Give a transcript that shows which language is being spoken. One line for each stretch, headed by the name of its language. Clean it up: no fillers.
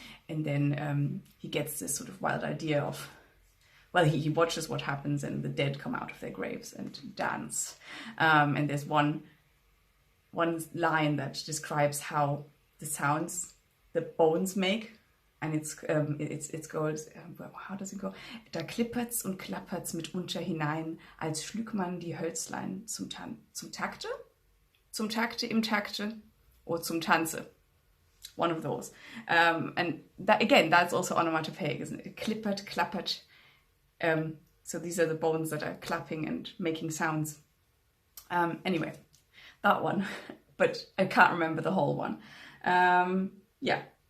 English: And then he gets this sort of wild idea of, he watches what happens and the dead come out of their graves and dance. And there's one line that describes how the sounds the bones make. And it goes, how does it go?
German: Da klippert's und klappert's mitunter hinein, als schlug man die Hölzlein zum Takte? Zum Takte, im Takte, or zum Tanze.
English: One of those. And that, again, that's also onomatopoeic, isn't it? Klippert, klappert. So these are the bones that are clapping and making sounds. Anyway, that one. But I can't remember the whole one. Yeah.